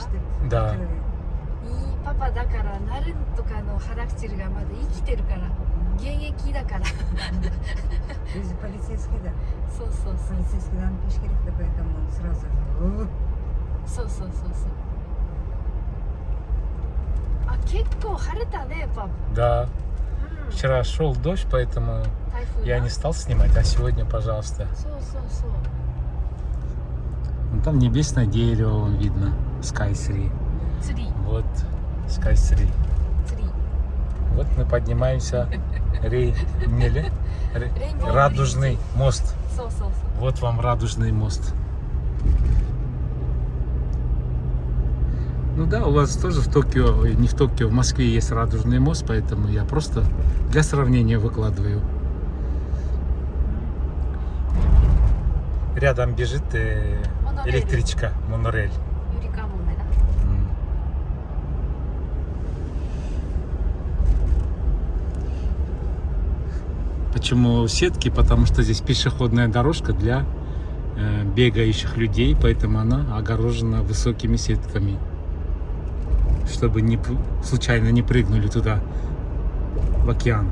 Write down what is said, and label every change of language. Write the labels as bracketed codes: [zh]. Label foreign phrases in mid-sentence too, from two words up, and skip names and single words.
[ru] Да. И папа [ja] だからなるとかのхарактерがまだ生きてるから現役だから [ru] Полицейский, да. [ja] そうそうそう [ru] Полицейский нам пешкирик, поэтому он сразу. [ja] そうそうそうそうあ結構晴れたねパパ [ru] Да. Вчера шел дождь, поэтому [ja] 台風 [ru] я не стал снимать, а сегодня, пожалуйста. [ja] そうそうそう [ru] Вон там небесное дерево, вон видно. Sky 3. [ja] ツリー [ru] Вот Sky 3. [ja] ツリー [ru] Вот мы поднимаемся. Радужный мост. [ja] そうそうそう [ru] Вот вам радужный мост. Ну да, у вас тоже в Токио, ой, не в Токио, в Москве есть радужный мост, поэтому я просто для сравнения выкладываю. Рядом бежит электричка, монорель. [ja] ゆりかもめだ [ru] Почему сетки? Потому что здесь пешеходная дорожка для бегающих людей, поэтому она огорожена высокими сетками, чтобы случайно не прыгнули туда, в океан.